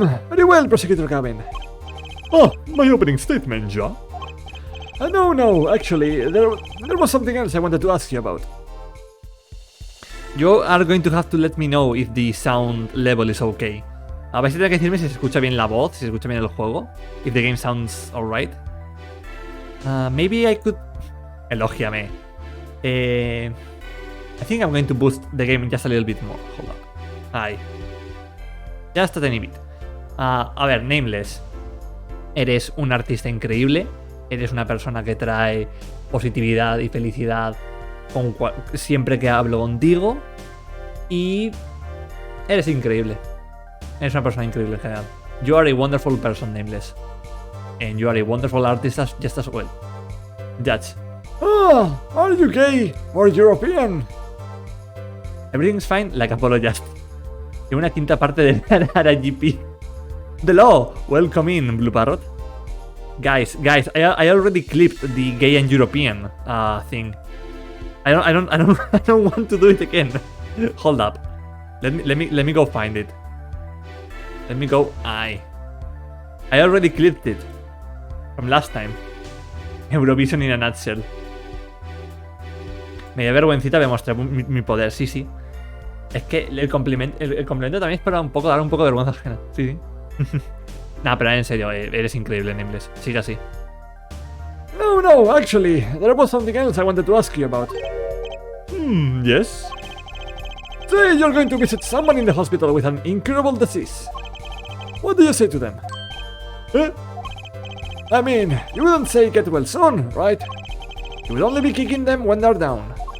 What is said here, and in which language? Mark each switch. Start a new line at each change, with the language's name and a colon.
English: Very well, Prosecutor Gavin. My opening statement, Ja. No, actually, there was something else I wanted to ask you about. You are going to have to let me know if the sound level is okay.
Spanish: Vais a tener que decirme si se escucha bien la voz, si se escucha bien el juego.
English: If the game sounds alright. Maybe I could...
Spanish: Elógiame.
English: I think I'm going to boost the game just a little bit more. Hold up.
Spanish: Ahí.
English: Just a tiny bit.
Spanish: A ver,
English: Nameless.
Spanish: Eres un artista increíble. Eres una persona que trae positividad y felicidad siempre que hablo contigo. Y eres increíble. Eres una persona increíble en general.
English: You are a wonderful person, Nameless. And you are a wonderful artist just as well. Judge. Are you gay or European? Everything's fine, like Apollo Just.
Spanish: Y una quinta parte de Nara GP.
English: The law! Welcome in, Blue Parrot. Guys, I already clipped the gay and European thing. I don't want to do it again. Hold up. Let me go find it. Let me go. I already clipped it from last time. Eurovision in a nutshell.
Spanish: Me dio vergüencita demostrar mi poder, sí. Es que el complemento también es para dar un poco de vergüenza ajena. Sí. Nah, pero en serio, eres increíble en inglés. Sigue así.
English: No, actually, there was something else I wanted to ask you about. Yes? Say you're going to visit someone in the hospital with an incurable disease. What do you say to them? Eh? I mean, you wouldn't say get well soon, right? You would only be kicking them when they're down.